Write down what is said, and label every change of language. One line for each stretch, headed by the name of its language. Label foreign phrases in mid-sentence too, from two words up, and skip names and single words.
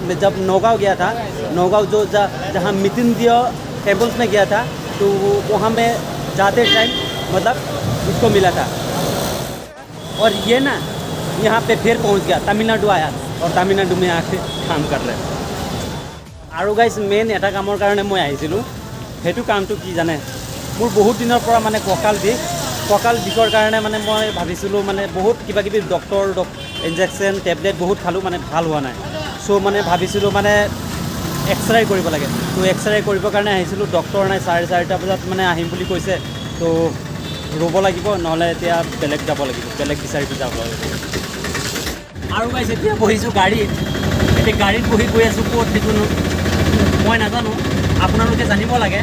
Hindi: मैं जब नौगांव गया था, नौगांव जो जहाँ मृत्युंजय टेम्पल्स में गया था, तो वहाँ में जाते टाइम मतलब उसको मिला था। और ये ना यहाँ पे फिर पहुँच गया, तमिलनाडु आया और तमिलनाडु में आके काम कर रहे।
Assamese: আৰু গাইছ মেইন এটা কামৰ কাৰণে মই আহিছিলোঁ। সেইটো কামটো কি জানে, মোৰ বহুত দিনৰ পৰা মানে কঁকাল বিষৰ কাৰণে মানে মই ভাবিছিলোঁ, মানে বহুত কিবাকিবি ডক্টৰ ইনজেকশ্যন টেবলেট বহুত খালোঁ, মানে ভাল হোৱা নাই। চ' মানে ভাবিছিলোঁ মানে এক্সৰে কৰিব লাগে। তো এক্সৰে কৰিবৰ কাৰণে আহিছিলোঁ, ডক্টৰ নাই। 4:30 বজাত মানে আহিম বুলি কৈছে। তো ৰ'ব লাগিব, নহ'লে এতিয়া বেলেগ যাব লাগিব, বেলেগ বিচাৰি যাব লাগিব। আৰু গাইছ এতিয়া বহিছোঁ গাড়ীত। এতিয়া গাড়ীত বহি গৈ আছোঁ ক'ত সেইটো মই নাজানো, আপোনালোক জানিব লাগে।